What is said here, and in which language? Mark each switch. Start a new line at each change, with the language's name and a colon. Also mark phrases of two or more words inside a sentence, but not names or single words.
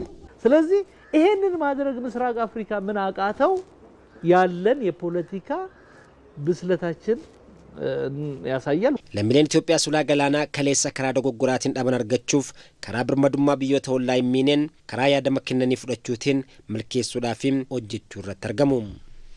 Amharic: ስለዚህ ይሄንን ማድረግ ምስራቅ አፍሪካ ምን አቃተው ያለን የፖለቲካ ብስለታችን ያሳያል
Oromo: ለሚሊዮን ኢትዮጵያ ulaa galaanaa kaleessa karaa dogoggoraatiin dhaban argachuuf karaa birmadummaa biyyoota ollaa hin miineen karaa yaadama kennanii fudhachuutiin milkeessuudhaaf hojjechuu irratti argamu